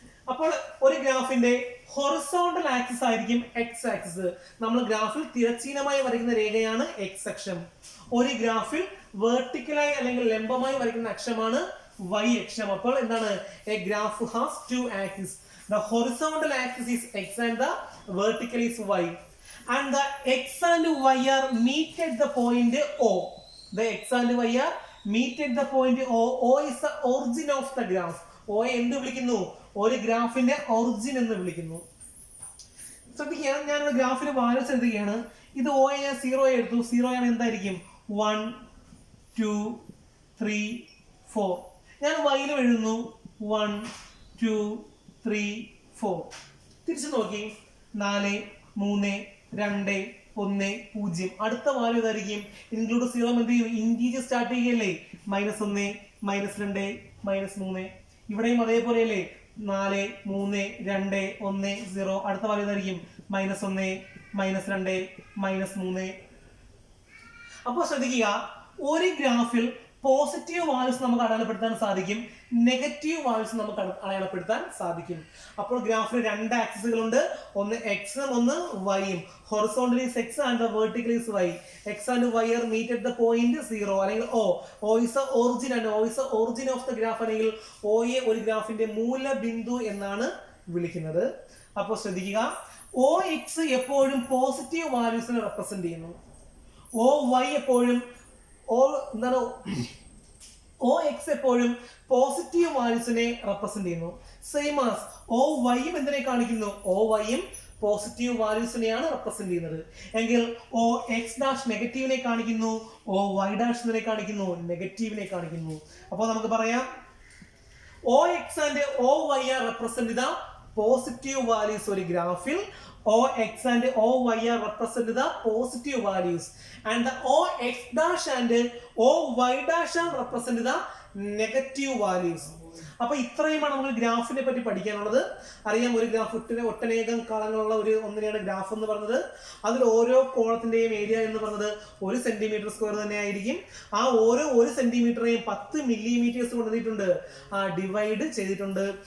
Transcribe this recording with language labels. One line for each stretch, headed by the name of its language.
Malayalam: അപ്പോൾ ഒരു ഗ്രാഫിന്റെ ഹൊറിസോണ്ടൽ ആക്സിസ് ആയിരിക്കും എക്സ് ആക്സിസ്. നമ്മൾ ഗ്രാഫിൽ തിരശ്ചീനമായി വരയ്ക്കുന്ന രേഖയാണ് എക്സ് അക്ഷം. ഒരു ഗ്രാഫിൽ വെർട്ടിക്കലായി അല്ലെങ്കിൽ ലംബമായി വരയ്ക്കുന്ന അക്ഷമാണ് വൈ അക്ഷം. അപ്പോൾ എന്താണ്,
English: A graph has two axis. The horizontal axis is x and the vertical is y. And the x and y are meet at the point O. The x and y are meet at the point O. O is the origin of the graph.
Malayalam: O എന്ത് വിളിക്കുന്നു, ഒരു ഗ്രാഫിന്റെ origin എന്ന് വിളിക്കുന്നു. ശ്രദ്ധിക്കുക, ഞാൻ ഒരു ഗ്രാഫിന്റെ വാല്യൂസ് എഴുതുകയാണ്. ഇത് O ഞാൻ 0 എടുത്തു. 0 ആണ് എന്തായിരിക്കും, 1 2 3 4. ഞാൻ വൈയിലും എഴുതുന്നു 1 2 3 4. തിരിച്ചു നോക്കി, 4 3 2 1 0. അടുത്ത വാല്യൂ ഇതായിരിക്കും. ഇൻക്ലൂഡ് 0 എന്ത് ചെയ്യും, ഇൻറ്റീജർ സ്റ്റാർട്ട് ചെയ്യല്ലേ, -1 -2 -3. ഇവിടെയും അതേപോലെ അല്ലേ, 4 3 2 1 0. അടുത്ത വാല്യൂ ഇതായിരിക്കും, -1 -2 -3. അപ്പോൾ ശ്രദ്ധിക്കുക, ഒരു ഗ്രാഫിൽ പോസിറ്റീവ് വാല്യൂസ് നമുക്ക് അടയാളപ്പെടുത്താൻ സാധിക്കും, നെഗറ്റീവ് വാല്യൂസ് നമുക്ക് അടയാളപ്പെടുത്താൻ സാധിക്കും. അപ്പോൾ ഗ്രാഫിന് രണ്ട് ആക്സിസുകളുണ്ട്, ഒന്ന് എക്സും ഒന്ന് വൈയും.
English: Horizontally x and vertically y. X and y are meet at the point 0
Malayalam: അല്ലെങ്കിൽ
English: O is the origin and O is the origin of the graph.
Malayalam: അല്ലെങ്കിൽ ഓയെ ഒരു ഗ്രാഫിന്റെ മൂലബിന്ദു എന്നാണ് വിളിക്കുന്നത്. അപ്പോൾ ശ്രദ്ധിക്കുക, O x എപ്പോഴും പോസിറ്റീവ് വാല്യൂസിനെ റെപ്രസെന്റ് ചെയ്യുന്നു. O y എപ്പോഴും എന്താണ്, O x എപ്പോഴും പോസിറ്റീവ് വാല്യൂസിനെ റെപ്രസെന്റ് ചെയ്യുന്നു.
English: same as
Malayalam: O y എന്തിനെ കാണിക്കുന്നു, O y പോസിറ്റീവ് വാല്യൂസിനെയാണ് റെപ്രസെന്റ് ചെയ്യുന്നത്. എങ്കിൽ O x ഡാഷ് നെഗറ്റീവിനെ കാണിക്കുന്നു, O y ഡാഷ് എന്തിനെ കാണിക്കുന്നു, നെഗറ്റീവിനെ കാണിക്കുന്നു. അപ്പോൾ നമുക്ക് പറയാം,
English: O x and O y are represent the positive values
Malayalam: ഒരു ഗ്രാഫിൽ.
English: O x and O y are represent the positive values, and the O x dash and O y dash are represent the negative values.
Malayalam: അപ്പോൾ ഇത്രയുമാണ് നമുക്ക് ഗ്രാഫിനെ പറ്റി പഠിക്കാനുള്ളത്. അറിയാം, ഒരു ഗ്രാഫ് ഒട്ടനേകം കളങ്ങളുള്ള ഒന്നിനെയാണ് ഗ്രാഫ് എന്ന് പറഞ്ഞത്. അതിൽ ഓരോ കോളത്തിന്റെയും ഏരിയ എന്ന് പറഞ്ഞത് 1 സെന്റിമീറ്റർ സ്ക്വയർ തന്നെ ആയിരിക്കും. ആ ഓരോ 1 സെന്റിമീറ്ററേയും 10 മില്ലിമീറ്റേഴ്സ് കൊണ്ടുവന്നിട്ടുണ്ട്, ഡിവൈഡ് ചെയ്തിട്ടുണ്ട്.